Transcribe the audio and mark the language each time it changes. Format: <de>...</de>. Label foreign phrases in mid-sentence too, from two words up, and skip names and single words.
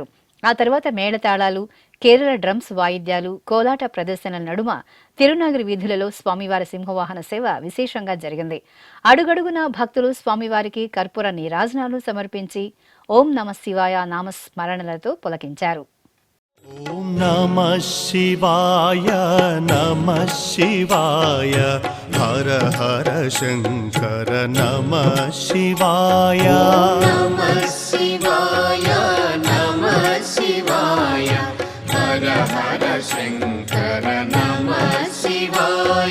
<te>ఆ తర్వాత మేళతాళాలు, కేరళ డ్రమ్స్ వాయిద్యాలు, కోలాట ప్రదర్శనల నడుమ తిరునగరి వీధులలో స్వామివారి సింహవాహన సేవ విశేషంగా జరిగింది. అడుగడుగున భక్తులు స్వామివారికి కర్పూర నీరాజనాలు సమర్పించి</te> <sa>ఓం నమ శివాయ</sa> <te>నామస్మరణలతో పులకించారు.</te> <sa>ఓం नमः शिवाय नमः शिवाय हर हर शंकर नमः शिवाय नमः शिवाय नमः शिवाय हर हर शंकर नमः शिवाय</sa>